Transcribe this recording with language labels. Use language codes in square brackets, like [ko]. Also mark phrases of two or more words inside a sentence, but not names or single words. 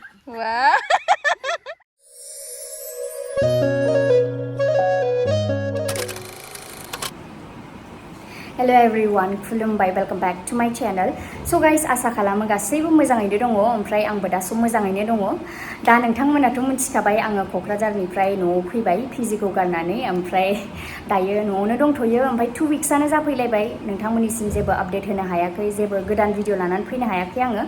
[en] Wow. Hello everyone, [brx] खुलुमबाय, [en] welcome back to my channel. So guys, [brx] आसा खालामो गासैबो मोजाङैनो दङ, ओमफ्राय आंबो दासो मोजाङैनो दङ. दा नोंथांमोनाथ' मिथिखाबाय आङो क'क्राझारनिफ्राय न'आव फैबाय फिजिखौ गारनानै, ओमफ्राय दायो न'आवनो दंथ'यो, ओमफ्राय [en] 2 weeksआनो [brx] जाफैलायबाय. नोंथांमोननिसिम जेबो आपडेट होनो हायाखै, जेबो गोदान भिडिअ लानानै फैनो हायाखै आङो.